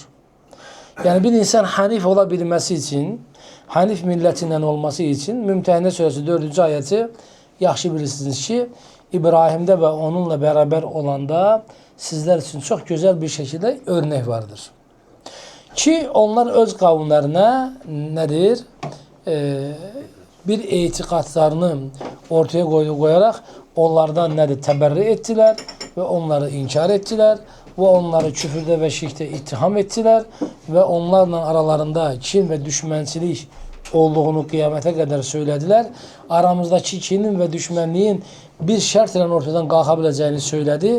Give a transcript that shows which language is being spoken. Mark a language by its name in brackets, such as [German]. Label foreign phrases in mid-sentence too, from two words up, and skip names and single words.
[Azerbaijani] Yəni bir insan hənif ola bilməsi üçün, hənif millətindən olması üçün Mümtəhinə surəsi 4-cü ayəti yaxşı bilirsiniz ki, İbrahimdə və onunla bərabər olanda sizlər üçün çox gözəl bir şəkildə örnək vardır. Ki onlar öz qavmlarına nədir? [Turkish] bir etikatlarını ortaya koyarak onlardan nedir? Teberri ettiler ve onları inkar ettiler ve onları küfürde ve şirkte ittiham ettiler ve onlarla aralarında kin ve düşmançılık olduğunu kıyamete kadar söylediler. Aramızdaki kinin ve düşmanlığın bir şart ile ortadan kalkabileceğini söyledi.